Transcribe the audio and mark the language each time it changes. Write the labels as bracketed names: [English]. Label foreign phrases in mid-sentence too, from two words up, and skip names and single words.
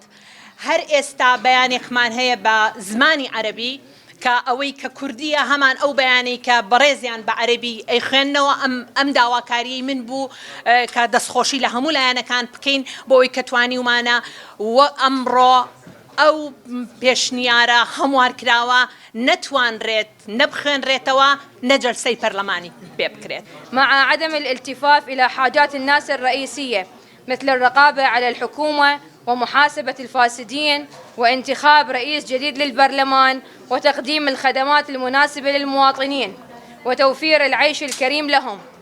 [Central Kurdish] هەر ئێستا بەیانێکمان هەیە بە زمانی عەرەبی کە ئەوەی کە کوردیە هەمان ئەو بەیانەی کە بەڕێزیان بە عەرەبی ئەیخوێننەوە ئەم داواکاریی من بوو کە دەستخۆشی لە هەموو لایەنەکان بکەین بۆ ئەوەی کە توانیومانە و ئەمڕۆ ئەو پێشنیارە هەموارکراوە نەتوانرێت نەبخوێنرێتەوە نەجەلسەی پەرلەمانی بێ بکرێت. [Arabic] مع عدم الالتفاف إلى حاجات الناس الرئيسية مثل الرقابة على الحكومة ومحاسبة الفاسدين وانتخاب رئيس جديد للبرلمان وتقديم الخدمات المناسبة للمواطنين وتوفير العيش الكريم لهم.